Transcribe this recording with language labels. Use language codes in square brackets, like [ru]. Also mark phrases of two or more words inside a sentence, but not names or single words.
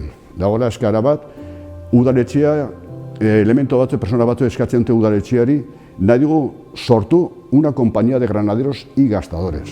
[eu] Dagoela eskaera bat, udaletxea, elemento batzu, persona batzu eskatzen dute udaletxeari, nahi dugu sortu [es] una compañía de granaderos y gastadores.